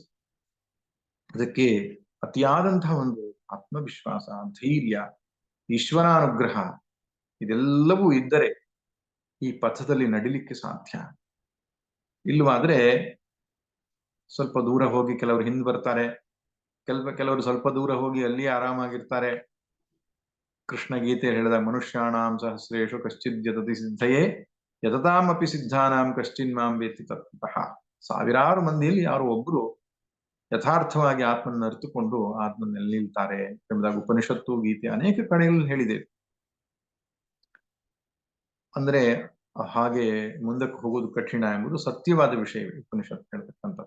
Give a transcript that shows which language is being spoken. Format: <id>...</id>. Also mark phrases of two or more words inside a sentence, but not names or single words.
<kn>ಅದಕ್ಕೆ ಅತಿಯಾದಂತಹ ಒಂದು ಆತ್ಮವಿಶ್ವಾಸ, ಧೈರ್ಯ, ಈಶ್ವರಾನುಗ್ರಹ ಇದೆಲ್ಲವೂ ಇದ್ದರೆ ಈ ಪಥದಲ್ಲಿ ನಡಿಲಿಕ್ಕೆ ಸಾಧ್ಯ. ಇಲ್ವಾದ್ರೆ ಸ್ವಲ್ಪ ದೂರ ಹೋಗಿ ಕೆಲವರು ಹಿಂದ್ ಬರ್ತಾರೆ, ಕೆಲವರು ಸ್ವಲ್ಪ ದೂರ ಹೋಗಿ ಅಲ್ಲಿ ಆರಾಮಾಗಿರ್ತಾರೆ. ಕೃಷ್ಣ ಗೀತೆ ಹೇಳಿದ</kn> <sa>ಮನುಷ್ಯಾಣಾಂ ಸಹಸ್ರೇಶು ಕಶ್ಚಿದ್ ಯತತಿ ಸಿದ್ಧಯೇ ಯತತಾಮಪಿ ಸಿದ್ಧಾನಾಂ ಕಶ್ಚಿನ್ ಮಾಂ ವೇತ್ತಿ ತತ್ವತಃ.</sa> <kn>ಸಾವಿರಾರು ಮಂದಿಯಲ್ಲಿ ಯಾರು ಒಬ್ರು ಯಥಾರ್ಥವಾಗಿ ಆತ್ಮನ ಅರಿತುಕೊಂಡು ಆತ್ಮನಲ್ಲಿ ನಿಲ್ತಾರೆ ಎಂಬುದಾಗಿ ಉಪನಿಷತ್ತು ಗೀತೆ ಅನೇಕ ಕಡೆಗಳಲ್ಲಿ ಹೇಳಿದೆ. ಅಂದ್ರೆ ಹಾಗೆ ಮುಂದಕ್ಕೆ ಹೋಗೋದು ಕಠಿಣ ಎಂಬುದು ಸತ್ಯವಾದ ವಿಷಯ ಉಪನಿಷತ್ತು ಹೇಳ್ತಕ್ಕಂಥದ್ದು.</kn>